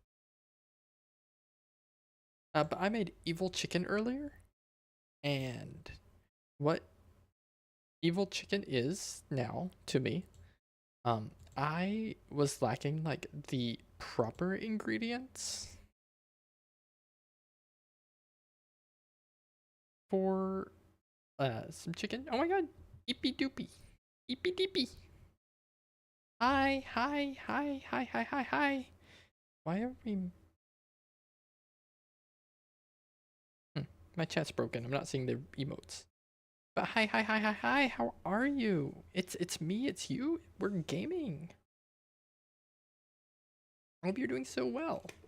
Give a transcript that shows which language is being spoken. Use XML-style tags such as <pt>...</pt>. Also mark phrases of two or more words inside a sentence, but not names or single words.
<en>But I made evil chicken earlier, and what evil chicken is now to me, I was lacking like the proper ingredients for some chicken. Oh my god, eepy doopy, eepy deepy. Hi. Why are we? My chat's broken. I'm not seeing the emotes. But hi. How are you? It's me. It's you. We're gaming. I hope you're doing so well.</en>